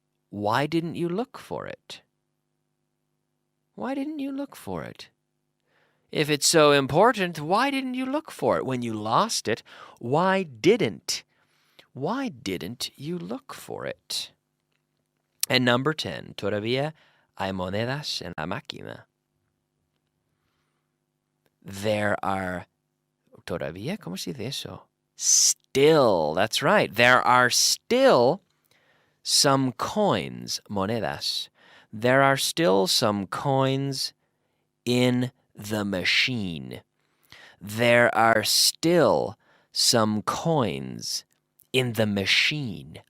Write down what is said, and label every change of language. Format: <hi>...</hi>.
<en>Why didn't you look for it? Why didn't you look for it? If it's so important, why didn't you look for it? When you lost it, why didn't you look for it? And number 10,</en> <es>todavía hay monedas en la máquina.</es> <en>There are,</en> <es>todavía, ¿cómo se dice eso?</es> <en>Still, that's right. There are still some coins, monedas. There are still some coins in the machine. There are still some coins in the machine.</en>